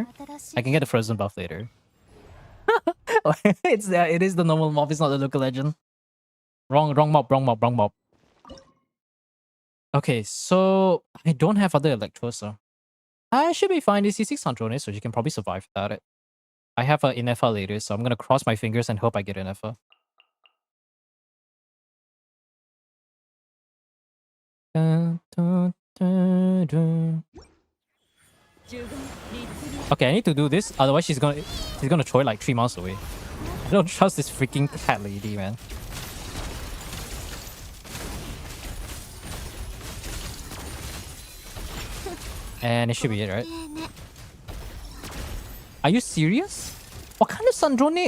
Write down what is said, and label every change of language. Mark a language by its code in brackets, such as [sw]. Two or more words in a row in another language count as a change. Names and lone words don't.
[en] I can get a frozen buff later. It is the normal mob, it's not the local legend. Wrong mob. Okay, so I don't have other Electros, so I should be fine. This is 6 Androne, so she can probably survive without it. I have an Inefa later, so I'm gonna cross my fingers and hope I get Inefa. Dun, dun, dun, dun. 十言律律 Okay, I need to do this, otherwise she's gonna Choi like 3 miles away. I don't trust this freaking cat lady, man. And it should be it, right? Are you serious? What kind of Sandrone?